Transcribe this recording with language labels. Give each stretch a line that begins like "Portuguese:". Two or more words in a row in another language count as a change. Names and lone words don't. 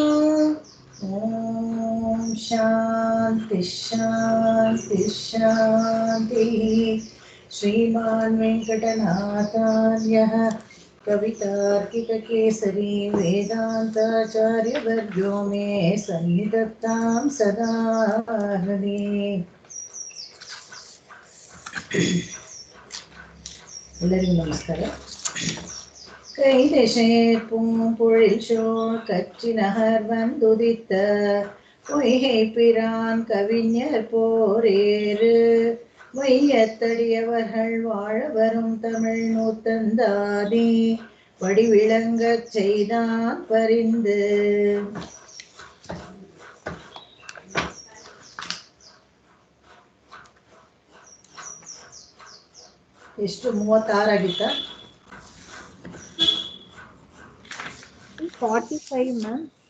Sanskrit: ॐ शान्ति शान्ति शान्तिः। श्रीमान् वेङ्कटनाथार्यः कवितार्किककेसरी वेदान्ताचार्यवर्यो मे सन्निधत्तां सदा हृदि।
Kannada: ಎಲ್ಲರಿಗೂ ನಮಸ್ಕಾರ.
Tamil: கைதேசேற் பூம்பொழில் சோழ் கச்சினகர் வந்துதித்த பொய்கை பிரான் கவிஞர் போரேறு வையத்தடியவர்கள் வாழ வரும் தமிழ் நூத்தந்தாதி வடிவிளங்கச் செய்தான் பரிந்து.
Kannada: ಎಷ್ಟು 36 ಆಗಿತ್ತಾ? 45 ಮ್ಯಾಮ್.